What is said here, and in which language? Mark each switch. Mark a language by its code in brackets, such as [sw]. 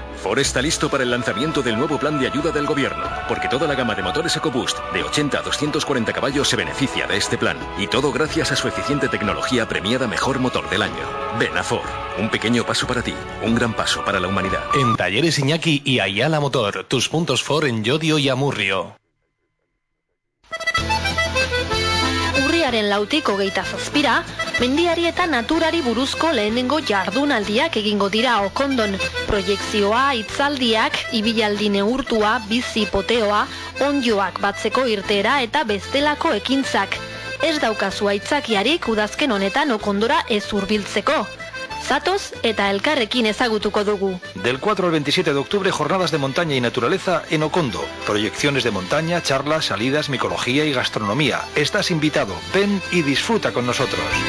[es] Ford está listo para el lanzamiento del nuevo plan de ayuda del gobierno. Porque toda la gama de motores EcoBoost de 80 a 240 caballos se beneficia de este plan. Y todo gracias a su eficiente tecnología premiada mejor motor del año. Ven a Ford. Un pequeño paso para ti. Un gran paso para la humanidad. En Talleres Iñaki y Ayala Motor. Tus puntos Ford en Llodio y Amurrio. [eu] Urriaren lautik 27ra, mendiari eta naturari buruzko lehenengo jardunaldiak egingo dira Okondon. Proiektzioa, hitzaldiak, ibilaldi neurtua, bizi poteoa, onjoak batzeko irteera eta bestelako ekintzak. Ez daukazu aitzakiarik udazken honetan Okondora ez hurbiltzeko. Zatoz eta elkarrekin ezagutuko dugu. [es] Del 4 al 27 de octubre, jornadas de montaña y naturaleza en Okondo. Proyecciones de montaña, charlas, salidas, micología y gastronomía. Estás invitado, ven y disfruta con nosotros.